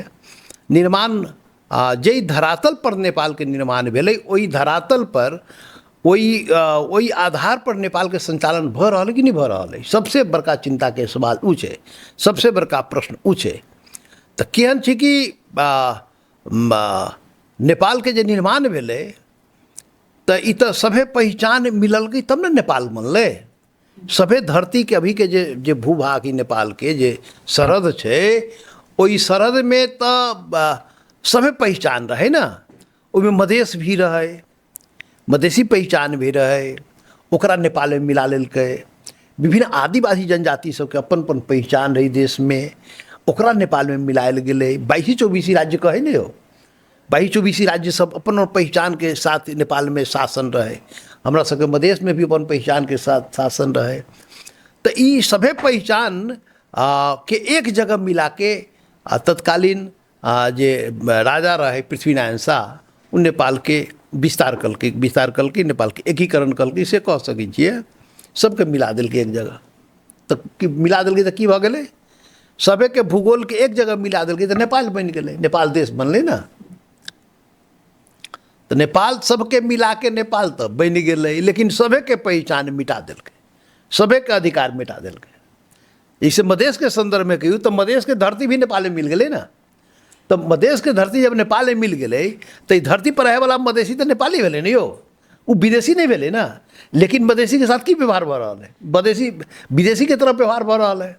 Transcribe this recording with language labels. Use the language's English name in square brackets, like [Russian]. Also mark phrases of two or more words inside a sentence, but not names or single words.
[Maithili] निर्माण जै धरातल पर नेपाल के निर्माण भेलै ओहि धरातल पर ओहि आधार पर नेपाल के संचालन भऽ रहल है कि नहीं भऽ रहल है। सबसे बड़का चिंता के सवाल उ छै, सबसे बड़का प्रश्न उ छै। तऽ केहन छै कि नेपाल के जे निर्माण भेलै तऽ ई तऽ सभे पहचान मिललकै तब ने नेपाल बनलै। सभे धरती के अभी के जे भूभाग ही नेपाल के जे सरहद छै ओहि सरहद में तऽ सभे पहचान रहे ना। ओहिमे मधेश भी रहे, मधेसी पहचान भी रहे, ओकरा नेपाल में मिला लेलकै। विभिन्न आदिवासी जनजाति सबके अपन अपन पहचान रही देश में, ओकरा नेपाल में मिलायल गेलै। 22-24 राज्य कहे नहीं हो, 22-24 राज्य सब अपन पहचान के साथ नेपाल में शासन रहे। हमरा सबके मधेश में भी अपन पहचान के साथ शासन रहे। तो ई सभे पहचान के एक जगह मिला के तत्कालीन जे राजा रहे पृथ्वीनारायण शाह उ नेपाल के विस्तार कलकै नेपाल के एकीकरण कलकै से कह सकै छियै। सबके मिला देलकै एक जगह। तो मिला देलकै तो की भऽ गेलै, सभे के भूगोल के एक जगह मिला देलकै तो नेपाल बनि गेलै, नेपाल देश बनलै ना। तो नेपाल सबके मिला के नेपाल तो बनि गेलै, लेकिन सभे के पहचान मिटा देलकै, सभे के अधिकार मिटा देलकै। जैसे मधेश के संदर्भ में कहियो तो मधेश के धरती भी नेपाल में मिल गेलै ना। तो मधेश के धरती जब नेपाल में मिल गेलै तो ई धरती पर रहे वाला मधेसी तो नेपाली भेलै नहीं हो, वो विदेशी नहीं भेलै ना। लेकिन मधेसी के साथ की व्यवहार भऽ रहल है, मधेसी विदेशी के तरफ व्यवहार भऽ रहल है।